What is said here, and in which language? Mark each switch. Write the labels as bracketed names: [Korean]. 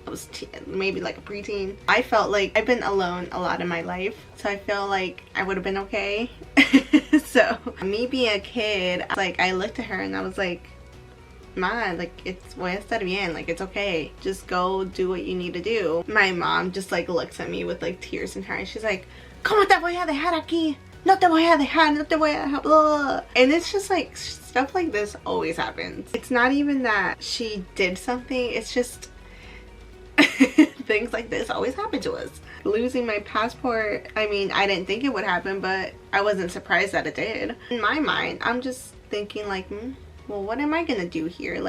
[English] I was maybe like a preteen. I felt like I've been alone a lot in my life, so I feel like I would have been okay. So me being a kid, like, I looked at her and I was like, Ma, like, it's [Spanish] voy a estar bien, [English] like, it's okay, just go do what you need to do. My mom just like looks at me with like tears in her eyes. She's like, [Spanish] ¿Cómo te voy a dejar aquí? No te voy a dejar, no te voy a dejar, blah. [English] And it's just like, stuff like this always happens. It's not even that she did something, it's just things like this always happen to us. Losing my passport, I mean, I didn't think it would happen, but I wasn't surprised that it did. In my mind, I'm just thinking like, well, what am I gonna do here?